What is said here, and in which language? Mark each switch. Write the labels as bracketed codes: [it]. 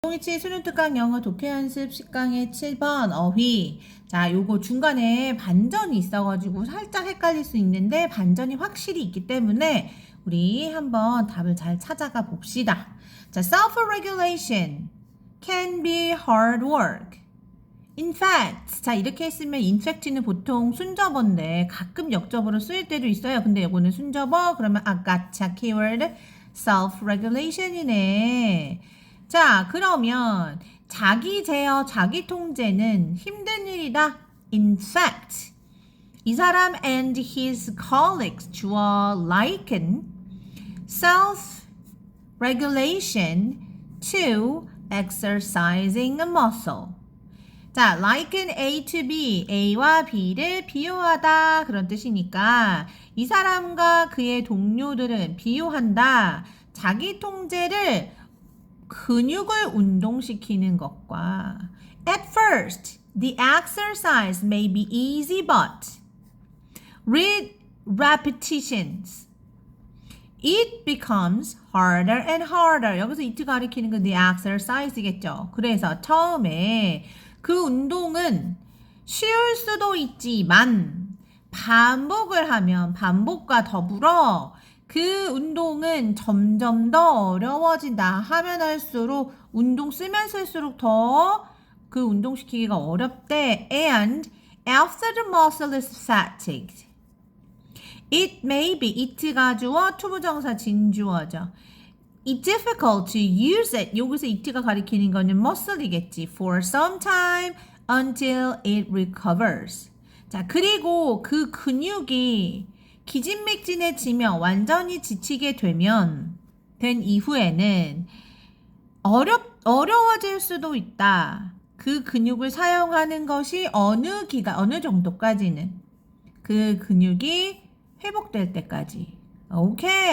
[ko] 동이치 수능 특강 영어 독해 연습 10강의 7번 어휘. 자, 요거 중간에 반전이 있어가지고 살짝 헷갈릴 수 있는데 반전이 확실히 있기 때문에 우리 한번 답을 잘 찾아가 봅시다. 자, [en] self-regulation can be hard work. In fact, [ko] 자 이렇게 했으면 in fact는 보통 순접어인데 가끔 역접어로 쓰일 때도 있어요. 근데 이거는 순접어 그러면 아까차 키워드 self-regulation이네. 자, 그러면 자기 제어, 자기 통제는 힘든 일이다. [en] In fact, [ko] 이 사람 [en] and his colleagues [ko] 주어 [en] liken self-regulation to exercising a muscle. [ko] 자, liken A to B, A와 B를 비교하다 그런 뜻이니까 이 사람과 그의 동료들은 비교한다. 자기 통제를 근육을 운동시키는 것과 [en] At first, the exercise may be easy but with repetitions, it becomes harder and harder. [ko] 여기서 it 가리키는 건 the exercise겠죠. 그래서 처음에 그 운동은 쉬울 수도 있지만 반복을 하면 반복과 더불어 그 운동은 점점 더 어려워진다. 하면 할수록 운동 쓰면 쓸수록 더 그 운동시키기가 어렵대. [en] And after the muscle is fatigued, it may be it가 [ko] 주어 투부정사 진주어죠. [en] It's difficult to use it. [ko] 여기서 it가 가리키는 거는 muscle이겠지. [en] For some time until it recovers. [ko] 자, 그리고 그 근육이 기진맥진해지면 완전히 지치게 된 이후에는 어려워질 수도 있다. 그 근육을 사용하는 것이 어느 정도까지는 그 근육이 회복될 때까지. 오케이.